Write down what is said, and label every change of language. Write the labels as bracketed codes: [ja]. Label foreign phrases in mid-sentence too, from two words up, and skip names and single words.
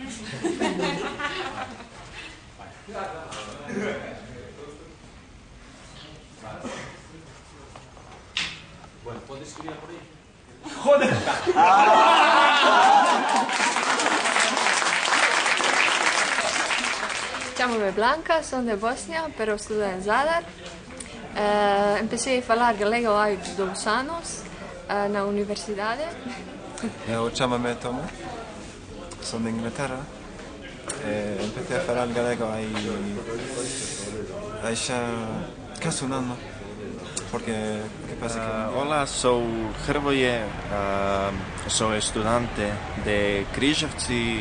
[gl] Bueno, podes escribir por aí. Joder! Chamo-me Blanca, son de Bosnia, pero estudo en Zadar. Empecé a falar galego há 2 anos na universidade. Eu chamo-me Tomo, sou de Inglaterra. Empecé a falar galego há já quase um ano. Porque que pasa que... Olá, sou Hrvoje, sou estudante de Križevci.